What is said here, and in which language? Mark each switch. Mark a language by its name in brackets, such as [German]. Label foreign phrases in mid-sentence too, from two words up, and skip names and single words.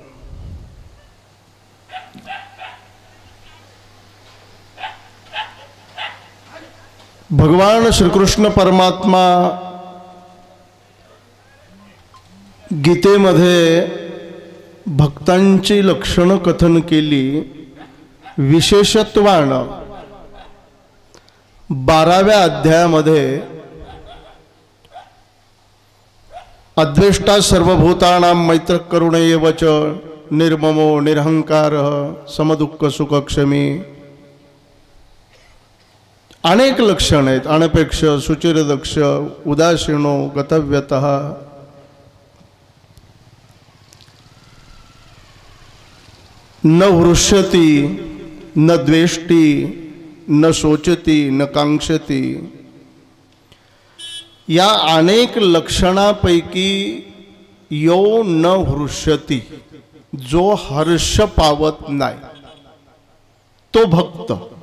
[Marathi] भगवान श्रीकृष्ण परमात्मा गीतेमध्ये भक्तांची लक्षणं कथन केली। विशेषत्वानं 12व्या अध्यायामध्ये [Sanskrit] अद्वेष्टा सर्वभूतानां मैत्र करुणेव च निर्ममो निरहंकारः समदुःख सुखक्षमी [Marathi] अनेक लक्षण आहेत। [Sanskrit] अनपेक्ष सुचिरदक्ष उदासीनो गतव्यतः न हृष्यति न द्वेष्टि न शोचति न कांक्षति [Marathi] या अनेक लक्षणापैकी [Sanskrit] यो न हृष्यति [Marathi] जो हर्ष पावत नाही तो भक्त।